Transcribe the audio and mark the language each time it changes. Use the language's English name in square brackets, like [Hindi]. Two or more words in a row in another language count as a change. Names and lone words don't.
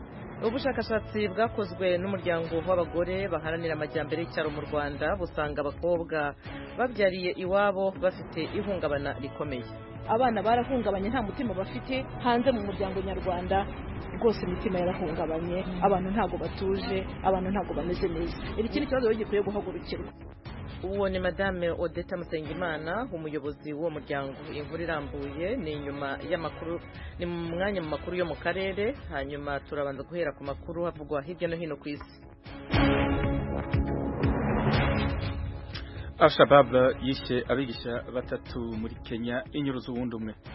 [Kinyarwanda] Ubushakashatsi bwakozwe n'umuryango w'abagore baharanira amajyambere y'icyaro mu Rwanda busanga abakobwa babyariye iwabo bafite ihungabana rikomeye. Abana barahungabanye, nta mutima bafite. Hanze mu muryango nyarwanda rwose imitima yarahungabanye, abantu ntago batuje, abantu ntago bameze neza. Iki ni ikibazo gikwiye guhagurukirwa. Uwo ni Madame Odeta Musengimana, umuyobozi w'uwo muryango. Inkuru irambuye ni inyuma y'amakuru, ni mu mwanya mu makuru yo mu karere. Hanyuma turabanza guhera ku makuru havugwa hirya no hino ku isi. Al-Shabaab yishe abigisha batatu muri Kenya inyuruza uwundi umwe.